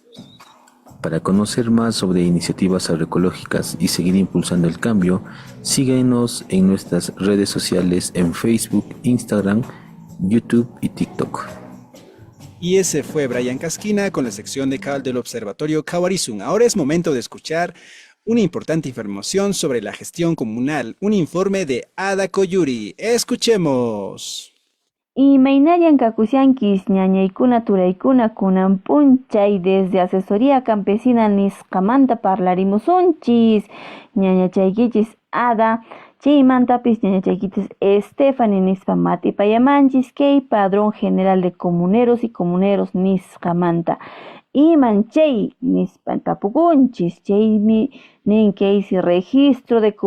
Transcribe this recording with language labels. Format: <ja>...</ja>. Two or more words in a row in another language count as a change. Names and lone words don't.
<es>Para conocer más sobre iniciativas agroecológicas y seguir impulsando el cambio, síguenos en nuestras redes sociales en Facebook, Instagram, YouTube y TikTok. Y ese fue Brian Casquina con la sección de CAL del Observatorio Kawarizum. Ahora es momento de escuchar una importante información sobre la gestión comunal, un informe de Ada Koyuri. Escuchemos.</es> <qu>Imaynayan kakushankis ñañaykuna turaykuna kunan punchay desde Asesoría Campesina nisqamanta parlarimusunchis ñañachaykichis Ada chaymantapis ñañachaykichis Stephanie nispa matipayamanchis kay Padrón General de Comuneros y Comuneros nisqamanta iman chay nispa tapukunchis chaymi nin kaysi</qu> <es>Registro de</es>